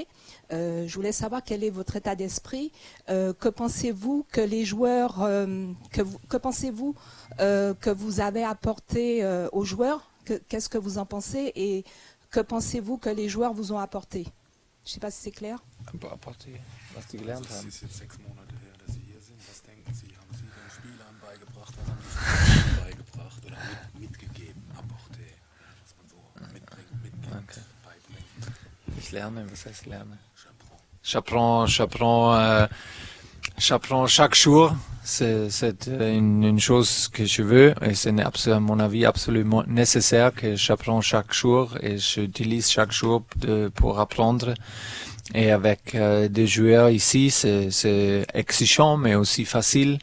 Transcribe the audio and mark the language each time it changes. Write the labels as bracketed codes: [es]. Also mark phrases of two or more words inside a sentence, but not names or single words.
[fr] Je voulais savoir quel est votre état d'esprit. Que pensez-vous que les joueurs, que pensez-vous que vous avez apporté aux joueurs? Qu'est-ce que vous en pensez et que pensez-vous que les joueurs vous ont apporté? Je ne sais pas si c'est clair. Apporter, [de] was die gelernt haben. Es ist jetzt 6 Monate her, dass Sie hier sind. Was denken Sie? Haben Sie den Spielern beigebracht? Was haben die Spielern beigebracht oder mitgegeben? Apporté, was man so mitbringt, Okay. beibringt. Ich lerne, was heißt lerne? [fr] J'apprends. J'apprends J'apprends chaque jour. C'est une chose que je veux et c'est à mon avis absolument nécessaire que j'apprends chaque jour et j'utilise chaque jour pour apprendre. Et avec des joueurs ici, c'est exigeant mais aussi facile.